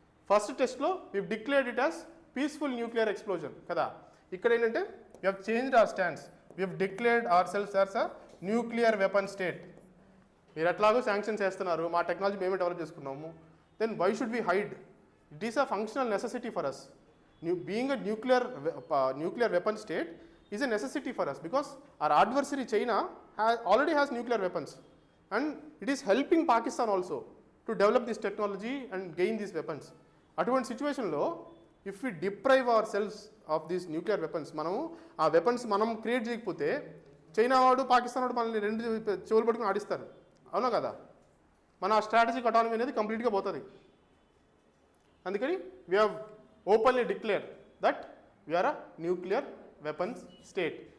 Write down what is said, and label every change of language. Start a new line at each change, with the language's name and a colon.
English: first టెస్ట్లో we declared it as peaceful nuclear explosion
Telugu: కదా. ఇక్కడ ఏంటంటే
English: We have changed our stands, we have declared our selfs as a nuclear weapon state.
Telugu: మీరు ఎట్లాగో sanctions చేస్తున్నారు, మా టెక్నాలజీ మేమే డెవలప్ చేసుకున్నాము,
English: Then why should we hide? It is a functional necessity for us. Being a nuclear weapon state is a necessity for us because our adversary China already has nuclear weapons and it is helping Pakistan also to develop this technology and gain these weapons.
Telugu: అటువంటి సిచ్యువేషన్లో
English: if we deprive our selfs of these nuclear weapons,
Telugu: మనము ఆ weapons మనం create చేయకపోతే China వాడు, పాకిస్తాన్ వాడు మనల్ని రెండు చెవులు పట్టుకుని ఆడిస్తారు, అవునా కదా. మన స్ట్రాటజిక్ అటానమీ అనేది కంప్లీట్గా పోతుంది.
English: అందుకని we have openly declare that we are a nuclear weapons state.